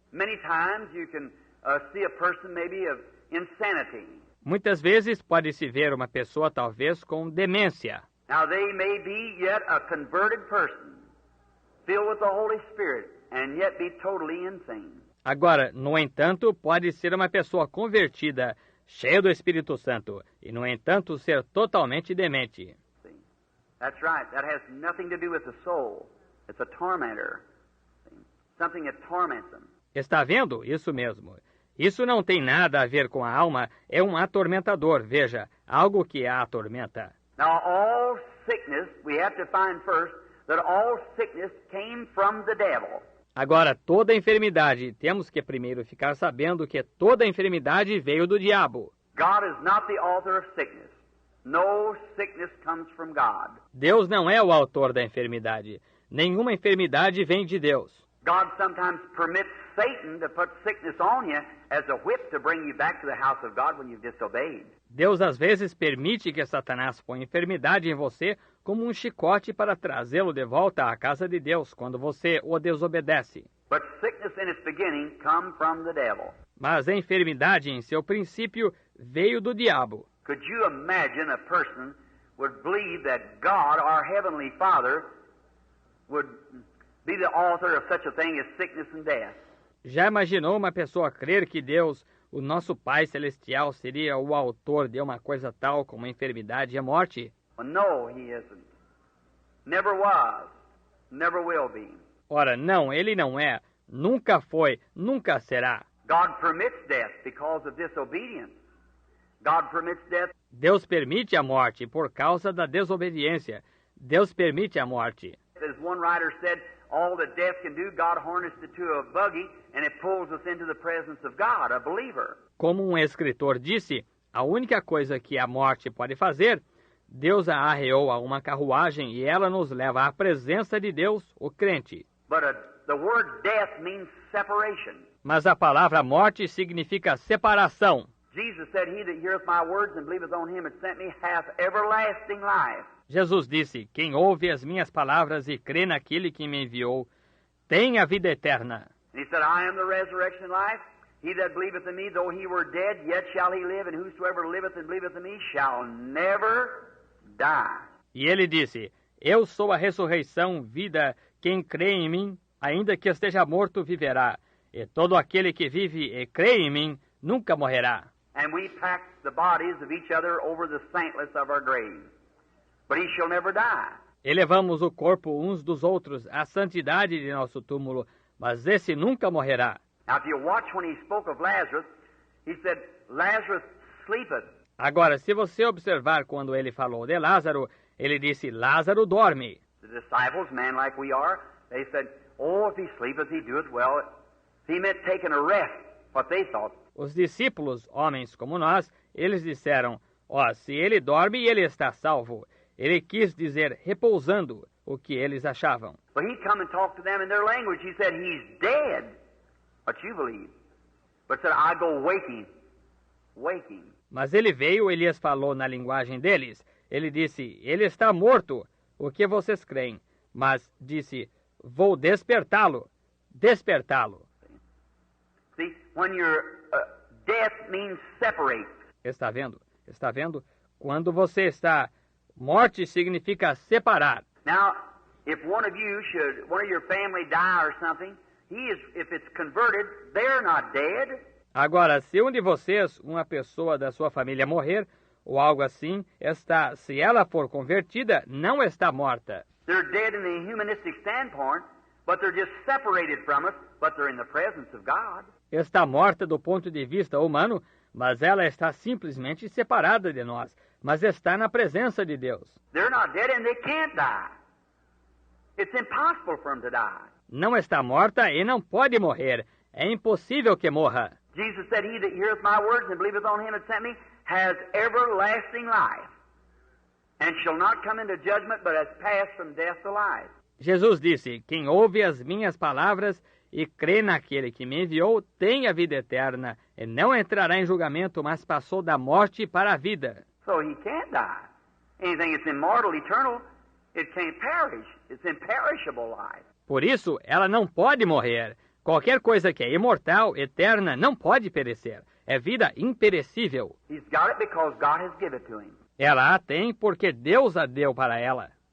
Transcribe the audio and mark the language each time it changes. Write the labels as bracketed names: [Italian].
[English] Many times you can see a person maybe of insanity. [Portuguese] Muitas vezes pode-se ver uma pessoa talvez com demência. [English] Now they may be yet a converted person, filled with the Holy Spirit, and yet be totally insane. [Portuguese] Agora, no entanto, pode ser uma pessoa convertida, cheia do Espírito Santo, e no entanto ser totalmente demente. [English] See? That's right. That has nothing to do with the soul. It's a tormentor. See? Something that torments them. [Portuguese] Está vendo? Isso mesmo. Isso não tem nada a ver com a alma, é um atormentador, veja, algo que a atormenta. [English] Now, all sickness, we have to find first that all sickness came from the devil. [Portuguese] Agora, toda enfermidade, temos que primeiro ficar sabendo que toda enfermidade veio do diabo. [English] God is not the author of sickness. No sickness comes from God. [Portuguese] Deus não é o autor da enfermidade. Nenhuma enfermidade vem de Deus. [English] God sometimes permits Satan to put sickness on you as a whip to bring you back to the house of God when you've disobeyed. [Portuguese] Deus às vezes permite que Satanás ponha enfermidade em você como um chicote para trazê-lo de volta à casa de Deus quando você o desobedece. [English] But sickness in its beginning come from the devil. [Portuguese] Mas a enfermidade em seu princípio veio do diabo. [English] Could you imagine a person would believe that God, our Heavenly Father, would be the author of such a thing as sickness and death? [Portuguese] Já imaginou uma pessoa crer que Deus, o nosso Pai Celestial, seria o autor de uma coisa tal como a enfermidade e a morte? [English] Well, no, He isn't. Never was. Never will be. [Portuguese] Ora, não, ele não é. Nunca foi, nunca será. [English] God permits death because of disobedience. God permits death. [Portuguese] Deus permite a morte por causa da desobediência. Deus permite a morte. [English] As one writer said, all that death can do, God harnessed it to a buggy and it pulls us into the presence of God, a believer. [Portuguese] Como um escritor disse, a única coisa que a morte pode fazer, Deus a arreou a uma carruagem e ela nos leva à presença de Deus, o crente. [English] But the word death means separation. [Portuguese] Mas a palavra morte significa separação. [English] Jesus said, he that heareth my words and believeth on him that sent me hath everlasting life. [Portuguese] Jesus disse, quem ouve as minhas palavras e crê naquele que me enviou, tem a vida eterna. [English] And he said, I am the resurrection and life. He that believeth in me, though he were dead, yet shall he live, and whosoever liveth and believeth in me shall never die. [Portuguese] E ele disse, eu sou a ressurreição, vida, quem crê em mim, ainda que esteja morto, viverá. E todo aquele que vive e crê em mim, nunca morrerá. [English] And we pack the bodies of each other over the saintless of our graves. But he shall never die. [Portuguese] E levamos o corpo uns dos outros à santidade de nosso túmulo, mas esse nunca morrerá. [English] Now, if you watch when he spoke of Lazarus, he said, Lazarus sleepeth. [Portuguese] Agora, se você observar quando ele falou de Lázaro, ele disse, Lázaro dorme. [English] The disciples, men like we are, they said, oh, if he sleepeth, he doeth well. He meant taking a rest, what they thought. [Portuguese] Os discípulos, homens como nós, eles disseram, se ele dorme, ele está salvo. Ele quis dizer repousando, o que eles achavam. [English] But he come and talked to them in their language. He said, he's dead. What you believe. But said, I go waking. Waking. [Portuguese] Mas ele veio e lhes falou na linguagem deles. Ele disse, ele está morto, o que vocês creem. Mas disse, vou despertá-lo, despertá-lo. [English] See, when your death means separate. [Portuguese] Está vendo? Está vendo? Quando você está... Morte significa separar. [English] Now, if one of your family die or something, if it's converted, they're not dead. [Portuguese] Agora, se um de vocês, uma pessoa da sua família morrer, ou algo assim, se ela for convertida, não está morta. [English] They're dead in the humanistic standpoint, but they're just separated from us, but they're in the presence of God. [Portuguese] Está morta do ponto de vista humano, mas ela está simplesmente separada de nós, mas está na presença de Deus. [English] They're not dead and they can't die. It's impossible for them to die. [Portuguese] Não está morta e não pode morrer. É impossível que morra. [English] Jesus said, he that heareth my words and believeth on him that sent me has everlasting life, and shall not come into judgment, but has passed from death to life. [Portuguese] Jesus disse, quem ouve as minhas palavras e crê naquele que me enviou, tem a vida eterna, e não entrará em julgamento, mas passou da morte para a vida. [English] So he can't die. Anything that's immortal, eternal, it can't perish. It's imperishable life. [Portuguese] Por isso, ela não pode morrer. Qualquer coisa que é imortal, eterna, não pode perecer. É vida imperecível. [English] He's got it because God has given it to him. [Portuguese] Ela a tem porque Deus a deu para ela.